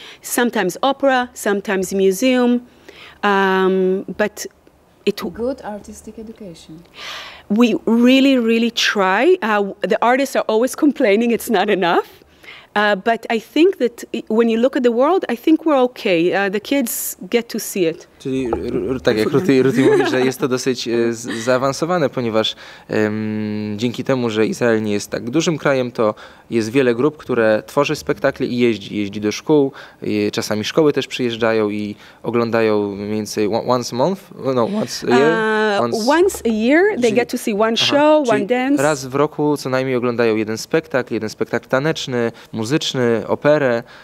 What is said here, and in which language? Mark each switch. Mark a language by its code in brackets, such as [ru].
[en] Sometimes opera, sometimes museum. But good artistic education. We really, really try. The artists are always complaining it's not enough. But I think that when you look at the world, I think we're okay. The kids get to see it. [pl] Czyli tak jak Ruti mówi, że jest to dosyć zaawansowane, ponieważ dzięki temu, że Izrael nie jest tak dużym krajem, to jest wiele grup, które tworzy spektakle i jeździ do szkół. Czasami szkoły też przyjeżdżają i oglądają mniej więcej [en] once a month, once a year. Once a year they get to see one show, one dance. [pl] Raz w roku co najmniej oglądają jeden spektakl taneczny, muzyczny, operę.